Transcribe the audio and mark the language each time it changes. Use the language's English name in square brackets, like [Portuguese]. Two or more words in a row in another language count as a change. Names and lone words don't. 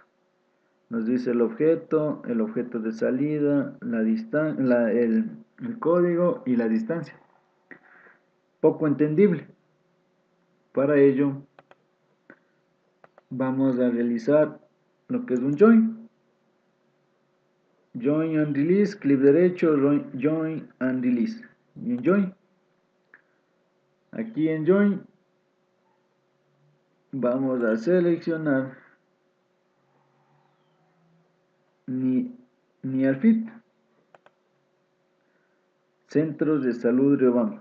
[Spanish] Nos dice el objeto de salida, el código y la distancia. Poco entendible. Para ello vamos a realizar lo que es un join. [English] Join and release, [Spanish] clic derecho, [English] join and release. [Spanish] Y en join. Aquí en join vamos a seleccionar Near Fit. Centros de Salud Riobamba.